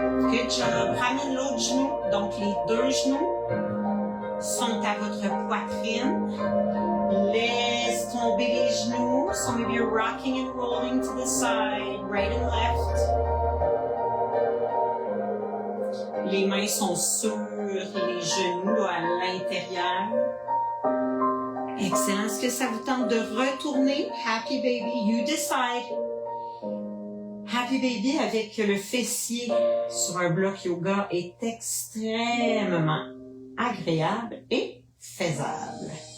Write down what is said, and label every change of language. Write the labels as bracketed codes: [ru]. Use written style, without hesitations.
[en] Good job. [fr] Ramène l'autre genou. Donc, les deux genoux sont à votre poitrine. Laisse tomber les genoux. [en] So maybe you're rocking and rolling to the side, right and left. [fr] Les mains sont sur les genoux à l'intérieur. Excellent. Est-ce que ça vous tente de retourner? [en] Happy Baby, you decide. [fr] Happy Baby avec le fessier sur un bloc yoga est extrêmement agréable et faisable.